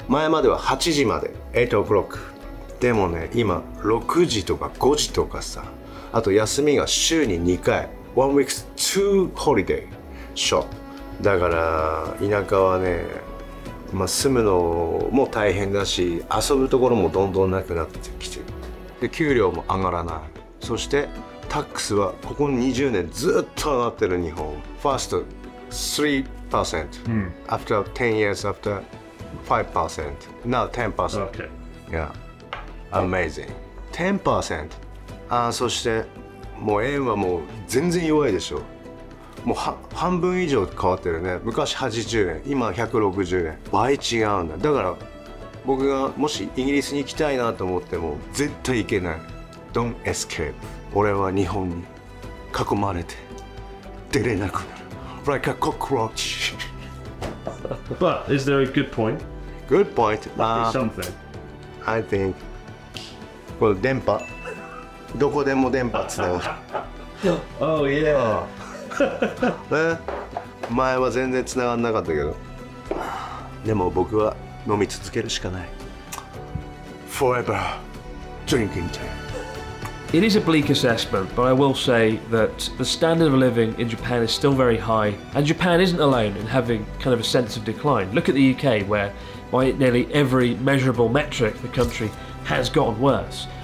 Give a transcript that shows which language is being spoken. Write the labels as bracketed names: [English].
[Japanese] 前までは8時まで、 [English] 8 o'clock。 [Japanese] でもね、今6時とか5時とかさ、あと休みが週に2回、 [English] 1 week 2 holiday [Japanese] ショップ。だから田舎はね、住むのも大変だし、遊ぶところもどんどんなくなってきてる。で、給料も上がらない。そしてタックスはここ20年ずっと上がってる日本。 [English] First 3%、after 10 years, after 5%, now 10%. Okay. Yeah, amazing. [Japanese] 10%。そしてもう円はもう全然弱いでしょ。もう半分以上変わってるね。昔80円、今160円、倍違うんだ。だから僕がもしイギリスに行きたいなと思っても絶対行けない。 [English] Don't escape。 [Japanese] 俺は日本に囲まれて出れなくなる [English] Like a cockroach。 But is there a good point? Good point. Something. I think [Japanese] この電波、どこでも電波つながる。 [English] Oh yeah. [Japanese] ね、前は全然つながんなかったけど、でも僕は飲み続けるしかない。 [English] Forever drinking tea。 It is a bleak assessment, but I will say that the standard of living in Japan is still very high, and Japan isn't alone in having kind of a sense of decline. Look at the UK, where by nearly every measurable metric the country has gotten worse.